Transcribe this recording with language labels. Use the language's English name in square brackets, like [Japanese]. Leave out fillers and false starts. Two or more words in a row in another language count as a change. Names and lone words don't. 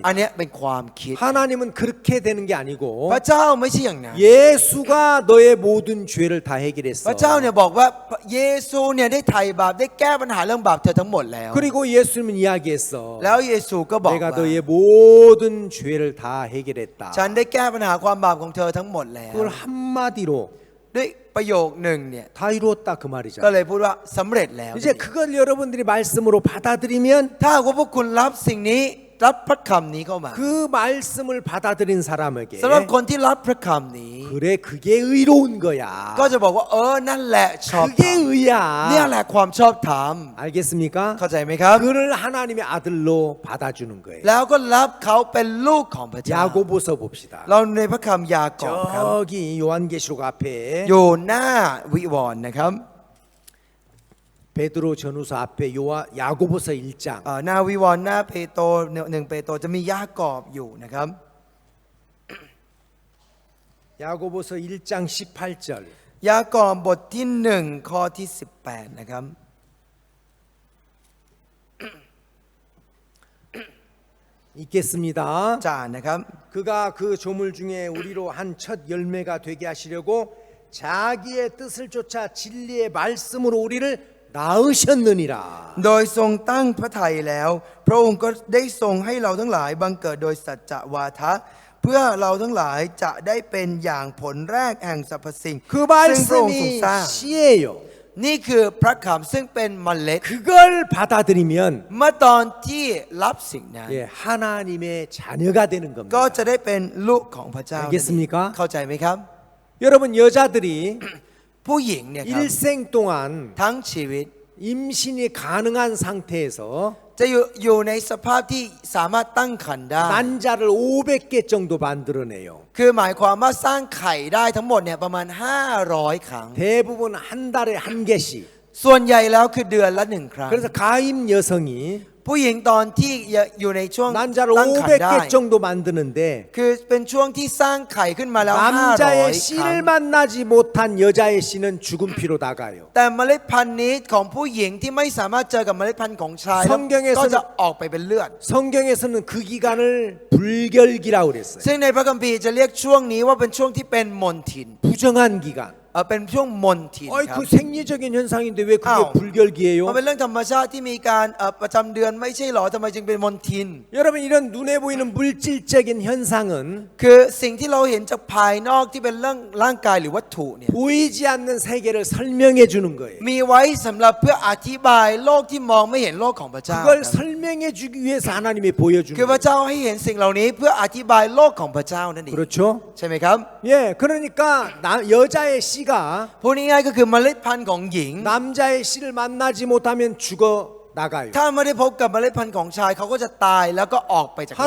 [Thai] อันเนี้ยเป็นความคิด [Korean] 하나님은 그렇게 되는 게 아니고 [Thai] พระเจ้าไม่ใช่อย่างนั้น [Korean] 예수가 너의 모든 죄를 다 [Thai] พ [Korean] 해결했어. [Thai] ระเจ้าเนี่ยบอกว่าเยซูเนี่ยได้ไถ่บาปได้แก้ปัญหาเรื่องบาปเธอทั้งหมดแล้ว [Korean] 그리고 예수님은 이야기했어. [Thai] แล้วเยซูก็บอก [Korean] 내가 [Thai] ว่า [Korean] 너의 모든 죄를 다 해결했다. [Thai] ฉันได้แก้ปัญหาความบาปของเธอทั้งหมดแล้ว [Korean] 그걸 한마디로 [Thai] ด้วยประโยคหนึ่งเนี่ย [Korean] 다 이루었다 그 [Thai] ก็ [Korean] 말이잖아. [Thai] เลยพูดว่าสำเร็จแล้ว [Korean] 이제 그걸 여러분들이 말씀으로 받아들이면 [Thai] ถ้าหากว่าพวกคุณรับสิ่งนี้รับพระคำนี้เข้ามา [Korean] 그 말씀을 받아들인 사람에게 [Thai] สำหรับคนที่รับพระคำนี้ [Korean] 그래 그게 의로운 거야. [Thai] ก็จะบอกว่านั่นแหละชอบธร [Korean] 그게 [Thai] รม [Korean] 의야. [Thai] เนี่ยแหละความชอบธรรม [Korean] 알겠습니까? [Thai] เข้าใจไหมครับ [Korean] 그를 하나님의 아들로 받아주는 거예요. [Thai] แล้วก็รับเขาเป็นลูกของพระเจ้า [Korean] 야고보서 봅시다. [Thai] เราในพระคำยากอบครับ [Korean] 저기 요한계시록 앞에 [Thai] อยู่หน้าวิวรณ์นะครับ [Korean] 베드로 전후서 앞에 야고보서 1장 [Thai] หน้าวิวรณ์หน้าเปโตรหนึ่งเปโตรจะมียากอบอยู่นะครับ [Korean] 야고보서 1장 18절 [Thai] ยากอบบทที่1ข้อที่18นะครับ [Korean] 읽겠습니다. [Thai] จานนะครับ [Korean] 그가 그 조물 중에 우리로 한 첫 열매가 되게 하시려고 자기의 뜻을 쫓아 진리의 말씀으로 우리를 낳으셨느니라. [Thai] โดยทรงตั้งพระทัยแล้ว พระองค์ก็ได้ทรงให้เราทั้งหลายบังเกิดโดยสัจจะวาทะ เพื่อเราทั้งหลายจะได้เป็นอย่างผลแรกแห่งสรรพสิ่ง [Korean] 그 [Thai] ซึ่งพระองค์ทรง [Korean] 말씀이 [Thai] สร้าง [Korean] 씨예요. [Thai] นี่คือพระคำซึ่งเป็นเมล็ด [Korean] 그걸 받아들이면 [Thai] เมื่อตอนที่รับสิ่งนั้น [Korean] 예, 하나님의 자녀가 되는 [Thai] ก็ [Korean] 겁니다. [Thai] จะได้เป็นลูกของพระเจ้า [Korean] 알겠습니까? [Thai] เข้าใจไหมครับ [Korean] 여러분 여자들이 [Thai] ผู้หญิงเนี่ยครับ [Korean] 일생 동안 [Thai] ทั้งชีวิต [Korean] 임신이 가능한 상태에서 [Thai] จะอยู่ในสภาพที่สามารถตั้งครรภ์ได้ [Korean] 난자를 500개 정도 만들어내요. [Thai] คือหมายความว่าสร้างไข่ได้ทั้งหมดเนี่ยประมาณ500 ครั้ง [Korean] 대부분 한 달에 한 개씩. [Thai] ส่วนใหญ่แล้วคือเดือนละ1 ครั้ง [Korean] 그래서 가임 여성이 [Thai] ผู้หญิงตอนที่อยู่ในช่วง [Korean] 난자를 [Thai] ตั้งครรภ์ได้ [Korean] 500개 정도 만드는데 [Thai] คือเป็นช่วงที่สร้างไข่ขึ้นมาแล้ว [Korean] 남자의 [Thai] 500 ครั้ง [Korean] 씨를 만나지 못한 여자의 씨는 죽은 피로 나가요. [Thai] แต่เมล็ดพันธุ์นี้ของผู้หญิงที่ไม่สามารถเจอกับเมล็ดพันธุ์ของชายแล้ว [Korean] 성경에서는 [Thai] ก็จะออกไปเป็นเลือด [Korean] 성경에서는 그 기간을 불결기라고 그랬어요. [Thai] ซึ่งในพระคัมภีร์จะเรียกช่วงนี้ว่าเป็นช่วงที่เป็นมนทิน [Korean] 부정한 기간. [Thai] เป็นช่วงมนทิน [Korean] 어이 [Thai] ครับ [Korean] 그 생리적인 현상인데 왜 그게 아우. 불결기예요? [Thai] มันเป็นเรื่องธรรมชาติที่มีการประจำเดือนไม่ใช่หรอทำไมจึงเป็นมนทิน [Korean] 여러분 이런 눈에 보이는 물질적인 현상은 [Thai] คือสิ่งที่เราเห็นจากภายนอกที่เป็นเรื่องร่างกายหรือวัตถุเนี่ย [Korean] 보이지 않는 세계를 설명해 주는 거예요. [Thai] มีไว้สำหรับเพื่ออธิบายโลกที่มองไม่เห็นโลกของพระเจ้า [Korean] 그걸 설명해 주기 위해서 하나님이 보여주는 [Thai] คือพระ [Korean] 거예요. [Thai] เจ้าให้เห็นสิ่งเหล่านี้เพื่ออธิบายโลกของพระเจ้านั่นเอง [Korean] 그렇죠? [Thai] ใช่ไหมครับ [Korean] 예, 그러니까 여자의 씨가 [Thai] พูดง่ายๆก็คือเมล็ดพันธุ์ของหญิง [Korean] 남자의 씨를 만나지 못하면 죽어 나가요. [Thai] ถ้าไม่ได้พบกับเมล็ดพันธุ์ของชายเขาก็จะตายแล้วก็ออกไปจากร่าง